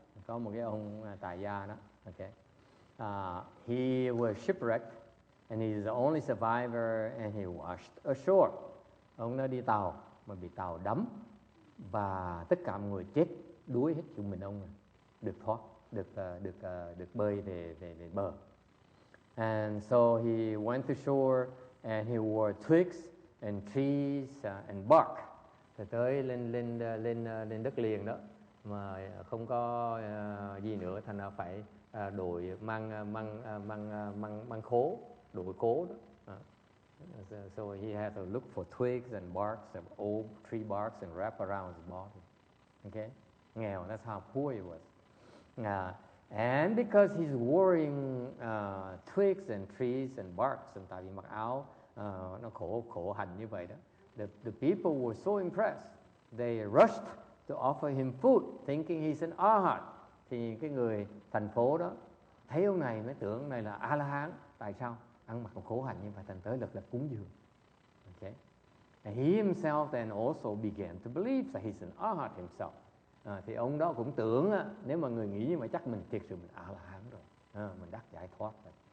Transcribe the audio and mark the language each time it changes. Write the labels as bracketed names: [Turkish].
[Vietnamese] Có một cái ông tại gia đó. [English] Okay. He was shipwrecked and he is the only survivor and he washed ashore. [Vietnamese] Ông đã đi tàu mà bị tàu đắm và tất cả mọi người chết đuối hết, chúng mình ông được thoát, được bơi về bờ. [English] And so he went to shore and he wore twigs and trees and bark. [Vietnamese] Rồi tới lên đất liền đó mà không có gì nữa, thành ra phải đội mang khố, đội cố đó. [English] So he had to look for twigs and barks of old tree barks and wrap around his body. Okay, [Vietnamese] nghèo. [English] That's how poor he was. And because he's wearing twigs and trees and barks, [Vietnamese] tại vì mặc áo nó khổ hành như vậy đó, [English] the people were so impressed. They rushed to offer him food, thinking he's an arhat. [Vietnamese] Thì cái người thành phố đó thấy ông này mới tưởng ông này là A-la-hán. Tại sao? Ăn mặc khổ hạnh như vậy, thành tới lực cúng dường. [English] Okay. And he himself then also began to believe that he's an arhat himself. [Vietnamese] Thì ông đó cũng tưởng nếu mà người nghĩ như vậy chắc mình thiệt sự mình A-la-hán rồi, mình đắc giải thoát rồi.